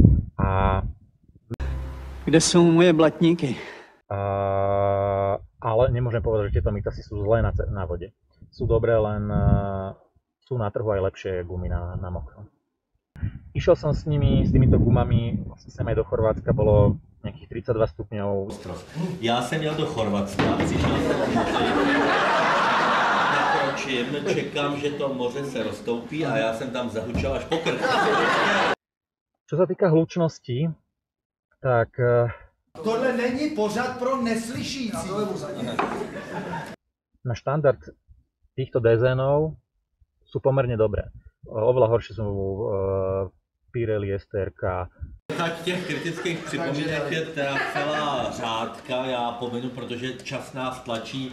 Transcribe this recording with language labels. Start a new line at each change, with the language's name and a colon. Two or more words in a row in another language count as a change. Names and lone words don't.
Slovak: Kde sú moje blatníky? Ale nemôžem povedať, že tieto Mitasy sú zlé na vode. Sú dobré, len sú na trhu aj lepšie gumy na mokro. Išiel som s týmito gumami, sem aj do Chorvátska, bolo nejakých 32 stupňov.
Czech: Já jsem jel do Chorvatska, přišel jsem do moře. Nakročím, čekám, že to moře se roztoupí a já jsem tam zahučel až po krk.
Slovak: Čo sa týka hlučnosti, tak...
Czech: Tohle není pořad pro neslyšící.
Slovak: Na štandard týchto DZN-ov sú pomerne dobré. Oveľa horšie sú Pirelli STRK.
Czech: Tak těch kritických připomínek je teda celá řádka, já pominu, protože čas nás tlačí.